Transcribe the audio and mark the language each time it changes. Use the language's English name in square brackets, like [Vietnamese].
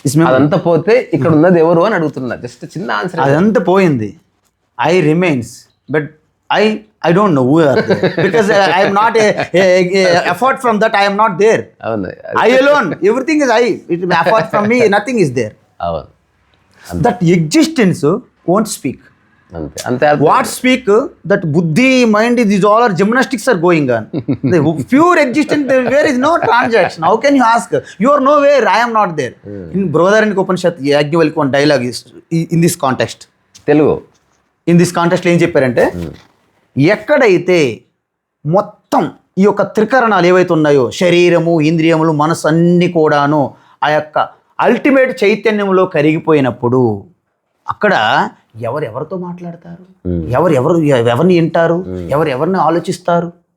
[Telugu] అదంతా పోతే ఇక్కడ ఉన్నది ఎవరు అని అడుగుతున్నా. జస్ట్ చిన్న ఆన్సర్. అదంతా పోయింది. [English] I remains, but I don't know who are there, because I am not apart from that I am not there. I alone, everything is I. Apart from me nothing is there. That existence won't speak. What speak? That buddhi, mind, these all are gymnastics are going on. The pure existence, there is no transaction. How can you ask? You are nowhere, I am not there. In Brihadaranyaka Upanishad, Yajnavalkya one dialogue is in this context. Telugu. In this context [Telugu] ఏం చెప్పారంటే, ఎక్కడైతే మొత్తం ఈ యొక్క త్రికరణాలు ఏవైతే ఉన్నాయో, శరీరము, ఇంద్రియములు, మనసు అన్నీ కూడాను ఆ యొక్క అల్టిమేట్ చైతన్యంలో కరిగిపోయినప్పుడు అక్కడ ఎవరెవరితో మాట్లాడతారు, ఎవరిని వింటారు, ఎవరిని ఆలోచిస్తారు?